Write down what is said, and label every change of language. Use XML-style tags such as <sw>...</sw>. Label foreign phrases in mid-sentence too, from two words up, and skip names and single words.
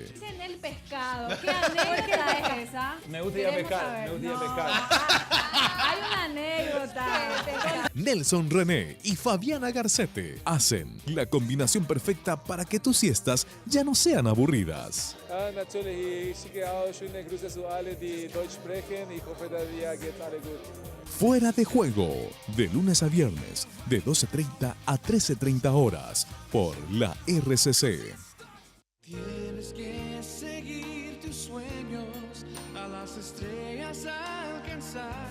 <es>En el pescado, ¿qué anécdota es esa? Me gusta ir a pescar, me gusta ir a pescar. Hay una anécdota. Nelson René y Fabiana Garcete hacen la combinación perfecta para que tus siestas ya no sean aburridas.</es> <de>Natürlich schicke auch schöne Grüße zu alle, die Deutsch sprechen. Ich hoffe, dass dir geht alle gut.</de> <es>Fuera de juego, de lunes a viernes, de 12:30 a 13:30 horas, por la RCC. Tienes que seguir tus sueños, a las estrellas alcanzar.</es>